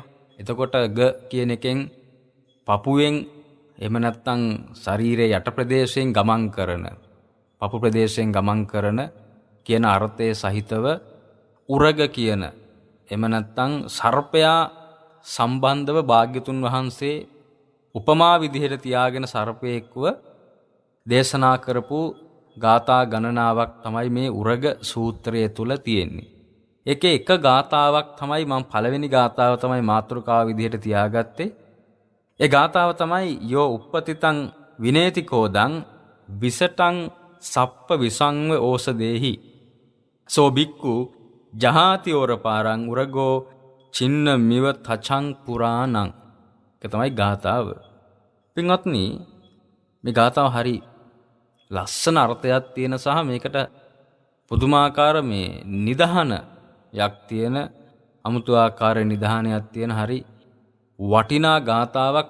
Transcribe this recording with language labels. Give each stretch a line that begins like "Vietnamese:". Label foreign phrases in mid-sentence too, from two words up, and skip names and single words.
Sinhala: එතකොට ග කියන එකෙන් පපුවෙන් එහෙම නැත්නම් ශරීරයේ යට ප්‍රදේශයෙන් ගමන් කරන, පපු ප්‍රදේශයෙන් ගමන් කරන කියන අර්ථයේ සහිතව උරග කියන එහෙම නැත්නම් සර්පයා සම්බන්ධව භාග්‍යතුන් වහන්සේ උපමා විදිහට තියාගෙන සර්පයෙක්ව දේශනා කරපු ගාථා ගණනාවක් තමයි මේ උරග සූත්‍රය තුල තියෙන්නේ. ඒකේ එක ගාථාවක් තමයි මම පළවෙනි ගාථාව තමයි මාතෘකාව විදිහට තියාගත්තේ. ඒ ගාථාව තමයි
Pali: යෝ uppatitan විනේති කෝදං විසටං සප්ප විසංව ඕසදේහි සෝ බික්කු ජහාති ඕරපාරං උරගෝ චින්න මිව තචං පුරාණං.
Sinhala: ඒක තමයි ගාථාව. පින්වත්නි මේ ගාථාව හරි ලස්සන අර්ථයක් තියෙන සහ මේකට පුදුමාකාර මේ නිදහනයක් තියෙන, අමුතු ආකාර නිදහනයක් තියෙන හරි වටිනා ගාථාවක්.